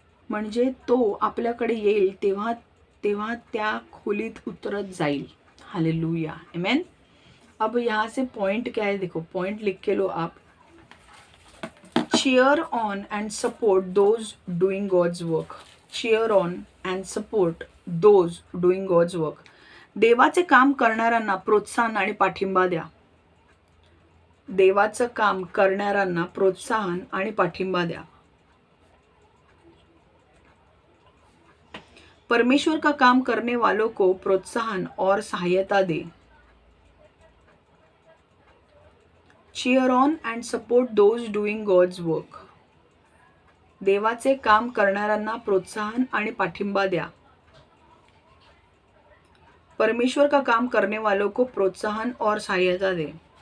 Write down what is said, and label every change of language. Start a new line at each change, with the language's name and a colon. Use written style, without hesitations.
Marathi: म्हणजे तो आपल्याकडे येईल तेव्हा त्या खोलीत उतरत जाईल. हालेलुया, आमेन.
Hindi: अब यहाँ से पॉइंट क्या है, देखो पॉइंट लिख के लो आप.
English: cheer on and support those doing God's work. cheer on and support those doing God's work.
Marathi: देवाचे काम करणाऱ्यांना प्रोत्साहन आणि पाठिंबा द्या. देवाचं काम करणाऱ्यांना प्रोत्साहन आणि पाठिंबा द्या.
Hindi: परमेश्वर का काम करने वालों को प्रोत्साहन और सहायता दे.
English: cheer on and support those doing God's work.
Marathi: देवाचे काम करणाऱ्यांना प्रोत्साहन आणि पाठिंबा द्या.
Hindi: परमेश्वर का काम करने वालों को प्रोत्साहन और सहायता दे.